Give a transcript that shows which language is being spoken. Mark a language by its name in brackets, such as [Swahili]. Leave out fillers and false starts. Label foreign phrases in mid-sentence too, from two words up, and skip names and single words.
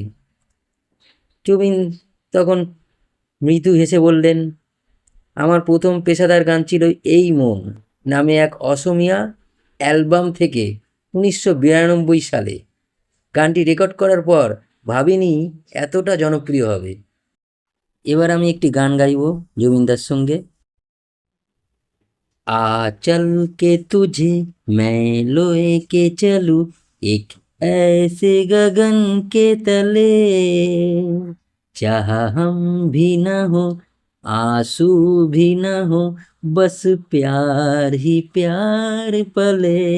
[Bangla] জুবিন তখন মৃদু হেসে বললেন আমার প্রথম পেশাদার গান ছিল এই মন নামে এক অসমিয়া অ্যালবাম থেকে 1992 সালে। গানটি রেকর্ড করার পর ভাবিনি এতটা জনপ্রিয় হবে। এবার আমি একটি গান গাইব জুবিনদার সঙ্গে। [Hindi] चल के तुझे मैं लोए के चलूं एक ऐसे गगन के तले, चाह हम भी न हो आंसू भी न हो बस प्यार ही प्यार पले,